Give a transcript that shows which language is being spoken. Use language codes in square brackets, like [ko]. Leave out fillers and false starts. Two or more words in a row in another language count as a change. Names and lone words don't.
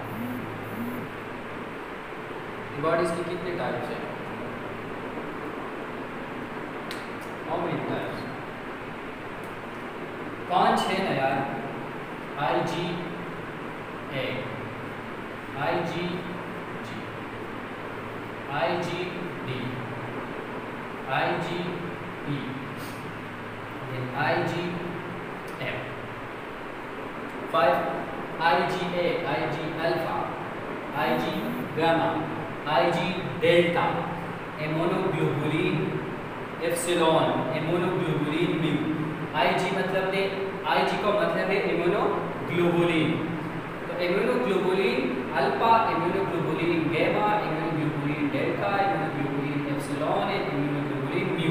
[hi] एंटीबॉडीज की कितने टाइप्स हैं, [en] how many types, [hi] 5 है ना यार। IgA, IgG, IgD, IgE, then IgM, 5 IgA, Ig alpha, Ig gamma, Ig delta, immunoglobulin एप्सिलॉन, इम्यूनोग्लोबुलिन म्यू। Ig मतलब ने, Ig का मतलब है इम्यूनोग्लोबुलिन। तो इम्यूनोग्लोबुलिन अल्फा, इम्यूनोग्लोबुलिन गामा, इम्यूनोग्लोबुलिन डेल्टा, इम्यूनोग्लोबुलिन एप्सिलॉन, इम्यूनोग्लोबुलिन म्यू।